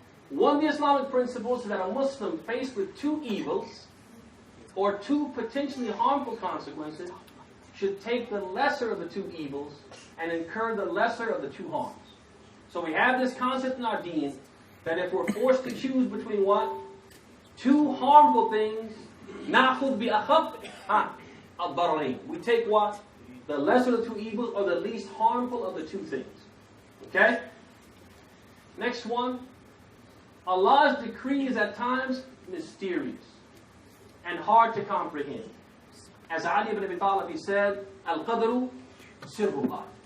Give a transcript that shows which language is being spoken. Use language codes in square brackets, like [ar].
[en] One of the Islamic principles is that a Muslim faced with 2 evils or 2 potentially harmful consequences should take the lesser of the 2 evils and incur the lesser of the 2 harms. So we have this concept in our deen that if we're forced to choose between what? 2 harmful things, [ar] نَأْخُذْ بِأَخَفِّ الضَّرَرَيْنِ. [en] We take what? The lesser of the 2 evils or the least harmful of the 2 things. Okay? Next one. Allah's decree is at times mysterious and hard to comprehend. As Ali ibn Abi Talib, he said, [ar] Al-Qadru Sirrullah.